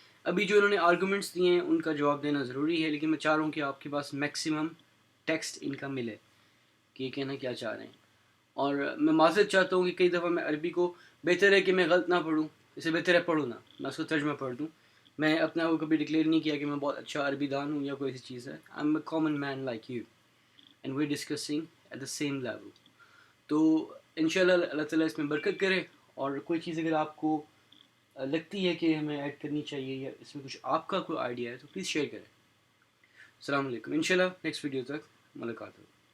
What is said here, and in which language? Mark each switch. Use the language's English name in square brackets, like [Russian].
[Urdu] ابھی جو انہوں نے آرگومنٹس دیے ہیں ان کا جواب دینا ضروری ہے، لیکن میں چاہ رہا ہوں کہ آپ کے پاس میکسیمم ٹیکسٹ ان کا ملے کہ یہ کہنا کیا چاہ رہے ہیں. اور میں معذرت چاہتا ہوں کہ کئی دفعہ میں عربی کو بہتر ہے کہ میں غلط نہ پڑھوں، اسے بہتر ہے پڑھوں نہ، میں اس کو ترجمہ پڑھ دوں. میں اپنا کو کبھی ڈکلیئر نہیں کیا کہ میں بہت اچھا عربی دان ہوں یا کوئی ایسی چیز ہے. [English] I am a common man like you and we discussing at the same level. [Urdu] تو انشاءاللہ اللہ تعالیٰ اس میں برکت کرے. اور کوئی چیز اگر آپ کو لگتی ہے کہ ہمیں ایڈ کرنی چاہیے یا اس میں کچھ آپ کا کوئی آئیڈیا ہے تو پلیز شیئر کریں. السلام علیکم. انشاءاللہ نیکسٹ ویڈیو تک ملاقات ہوگی.